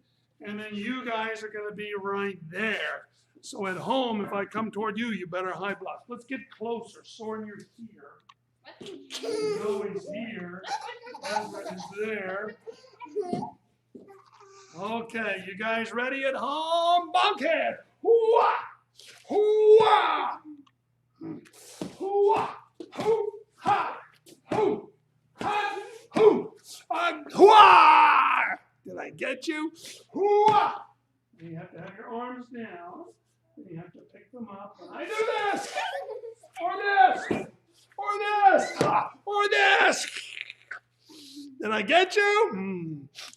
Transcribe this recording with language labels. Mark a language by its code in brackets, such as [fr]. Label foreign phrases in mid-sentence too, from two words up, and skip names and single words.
[en] And then you guys are going to be right there. So at home, if I come toward you, you better high block. Let's get closer. Soren, you're here. Zoe's here. Ezra is there. Okay, you guys ready at home? Bunkhead! Hoo-ah! Hoo-ah! Hoo-ah! Hoo-ha! Hoo-ha! Hoo-ah! Did I get you? Hoo-ah! You have to have your arms down. And you have to pick them up. And I do this! Or this! Or this! Or this! Did I get you?